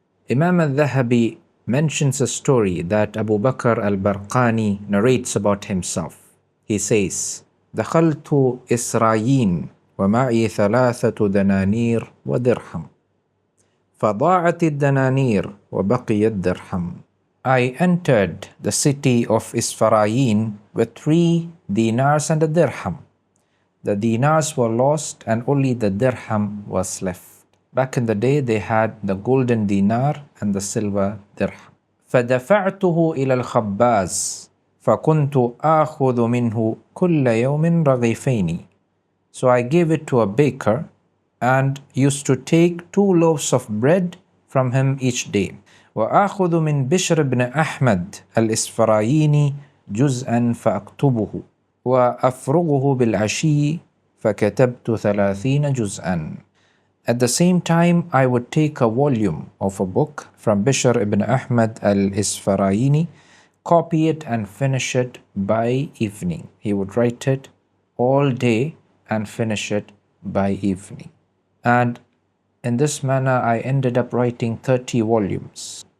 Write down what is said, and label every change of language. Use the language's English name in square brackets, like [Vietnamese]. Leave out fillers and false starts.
[English] Imam al-Dhahabi mentions a story that Abu Bakr al-Barqani narrates about himself. He says, [Arabic] دخلت إسرائيل ومعي 3 دنانير ودرهم فضاعت الدنانير وبقي الدرهم. [English] I entered the city of Isfarayin with 3 dinars and a dirham. The dinars were lost and only the dirham was left. Back in the day, they had the golden dinar and the silver dirham. [Arabic] فدفعته إلى الخباز فكنت آخذ منه كل يوم رغيفين. [English] So I gave it to a baker and used to take 2 loaves of bread from him each day. [Arabic] وآخذ من بشر بن أحمد الإسفرايني جزءا فأكتبه وأفرغه بالعشي فكتبت 30 جزءا. [English] At the same time, I would take a volume of a book from Bishr ibn Ahmad al-Isfaraini, copy it and finish it by evening. He would write it all day and finish it by evening. And in this manner, I ended up writing 30 volumes.